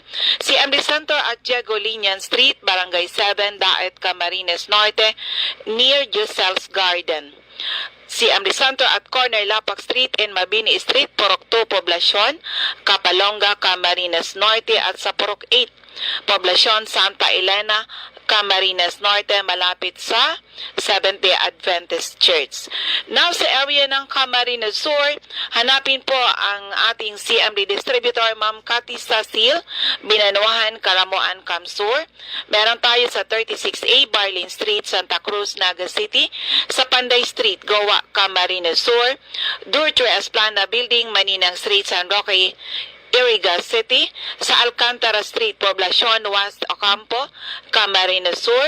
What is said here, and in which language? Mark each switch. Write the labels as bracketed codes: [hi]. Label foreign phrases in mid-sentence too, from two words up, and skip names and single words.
[en] CMD Center at Diego Linian Street, Barangay 7, Daet, Camarines Norte, near Giselle's Garden. [tl] CMD Center at Corner Lapak Street in Mabini Street, Purok 2, Poblacion, Kapalonga, Camarines Norte, at sa Purok 8, Poblacion Santa Elena, Camarines Norte, malapit sa Seventh-day Adventist Church. Now sa area ng Camarines Sur, hanapin po ang ating CMD distributor, Ma'am Cathy Cecil, Binanuahan, Karamoan, Kamsur. Meron tayo sa 36A Barlin Street, Santa Cruz, Naga City, sa Panday Street, Goa, Camarines Sur, Durtre Esplana Building, Maninang Street, San Roque, Iriga City, sa Alcantara Street, Poblacion, West Ocampo, Camarines Sur,